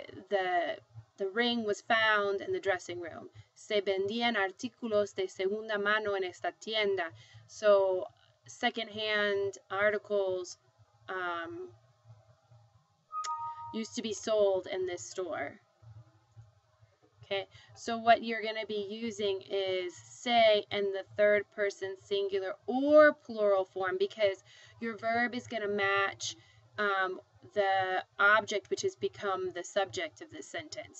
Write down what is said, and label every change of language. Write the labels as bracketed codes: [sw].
[en] The ring was found in the dressing room. [es] Se vendían artículos de segunda mano en esta tienda. [en] So secondhand articles used to be sold in this store. Okay, so what you're going to be using is se and the third person singular or plural form, because your verb is going to match the object which has become the subject of this sentence.